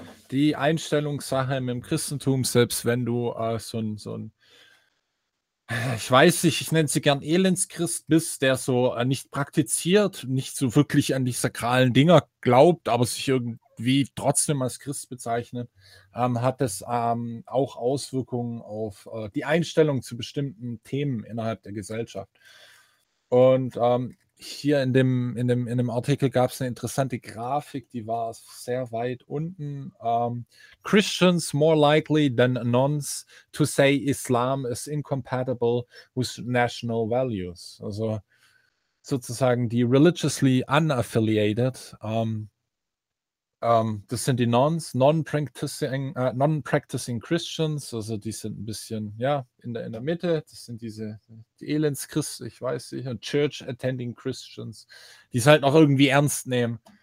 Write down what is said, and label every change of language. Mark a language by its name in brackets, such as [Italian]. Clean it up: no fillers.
[German] Die Einstellungssache im Christentum, selbst wenn du so ein ich weiß nicht, ich nenne sie gern Elendschrist bist, der so nicht praktiziert, nicht so wirklich an die sakralen Dinger glaubt, aber sich irgendwie trotzdem als Christ bezeichnet, hat es auch Auswirkungen auf die Einstellung zu bestimmten Themen innerhalb der Gesellschaft. Und hier in dem Artikel gab es eine interessante Grafik, die war sehr weit unten. [English] Christians more likely than nuns to say Islam is incompatible with national values. [German] Also sozusagen die [English] religiously unaffiliated, [German] das sind die Nones, [English] non-practicing Christians, [German] also die sind ein bisschen, ja, in der Mitte, das sind diese die Elendschristen, ich weiß nicht, und [English] Church-attending Christians, [German] die es halt noch irgendwie ernst nehmen.